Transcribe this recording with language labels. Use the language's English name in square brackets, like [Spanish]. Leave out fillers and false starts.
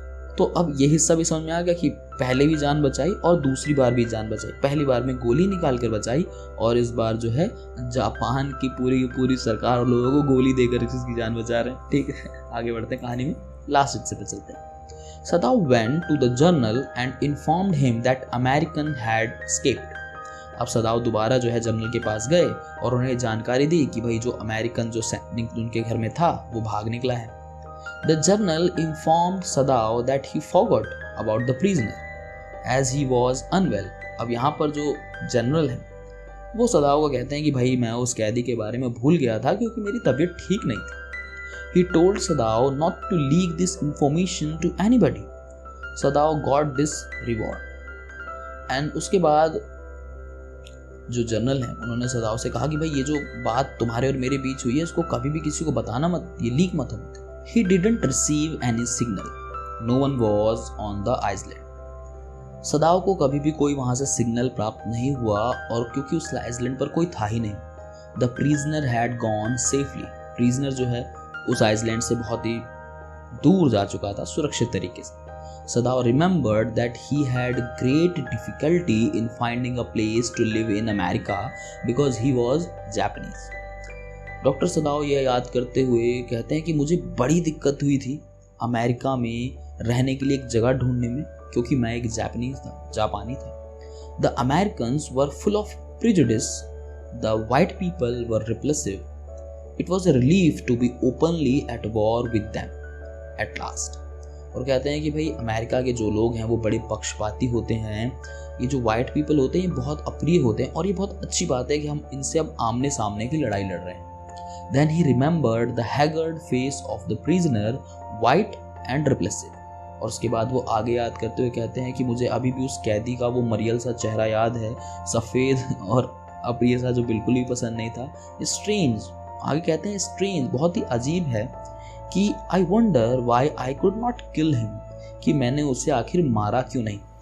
[Hindi] तो अब ये हिस्सा भी समझ में आ गया कि पहले भी जान बचाई और दूसरी बार भी जान बचाई। पहली बार में गोली निकाल कर बचाई, और इस बार जो है जापान की पूरी सरकार और लोगों को गोली देकर इसकी जान बचा रहे हैं। ठीक है, आगे बढ़ते हैं कहानी में, लास्ट हिस्से पे चलते हैं। [English] Sadao went to the general and informed him that American had escaped. [Hindi] अब सदाओ दोबारा जो है जनरल के पास गए और उन्हें जानकारी दी कि भाई जो अमेरिकन जो सैनिक उनके घर में था वो भाग निकला है। [English] The general informed Sadao that he forgot about the prisoner as he was unwell. [Hindi] अब यहाँ पर जो जनरल है वो सदाओ को कहते हैं कि भाई मैं उस कैदी के बारे में भूल गया था क्योंकि मेरी तबीयत ठीक नहीं थी। [English] He told Sadao not to leak this information to anybody. Sadao got this reward. [Hindi] And उसके बाद जो जनरल है उन्होंने सदाओ से कहा कि भाई ये जो बात तुम्हारे और मेरे बीच हुई है इसको कभी भी किसी को बताना मत, ये लीक मत हो। [English] He didn't receive any signal. No one was on the island. [Hindi] सदाओ को कभी भी कोई वहां से सिग्नल प्राप्त नहीं हुआ, और क्योंकि उस आइसलैंड पर कोई था ही नहीं। [English] The prisoner had gone safely. [Hindi] Prisoner जो है उस आइसलैंड से बहुत ही दूर जा चुका था सुरक्षित तरीके से। [English] Sadao remembered that he had great difficulty in finding a place to live in America because he was Japanese. [Hindi] Doctor सदाओ ये याद करते हुए कहते हैं कि मुझे बड़ी दिक्कत हुई थी अमेरिका में रहने के लिए एक जगह ढूंढने में, क्योंकि मैं एक जापानी था। [English] The Americans were full of prejudice. The white people were repulsive. It was a relief to be openly at war with them at last. [Hindi] और कहते हैं कि भाई अमेरिका के जो लोग हैं वो बड़े पक्षपाती होते हैं, ये जो वाइट पीपल होते हैं ये बहुत अप्रिय होते हैं, और ये बहुत अच्छी बात है कि हम इनसे अब आमने सामने की लड़ाई लड़ रहे हैं। [English] Then he remembered the haggard face of the prisoner, white and repulsive. [Hindi] और उसके बाद वो आगे याद करते हुए कहते हैं कि मुझे अभी भी उस कैदी का वो मरियल सा चेहरा याद है, सफ़ेद और अप्रिय सा, जो बिल्कुल भी पसंद नहीं था। स्ट्रेंज, आगे कहते हैं स्ट्रेंज, बहुत ही अजीब है कि [English] I wonder why I could not kill him, [Hindi] कि मैंने उसे आखिर मारा क्यों नहीं।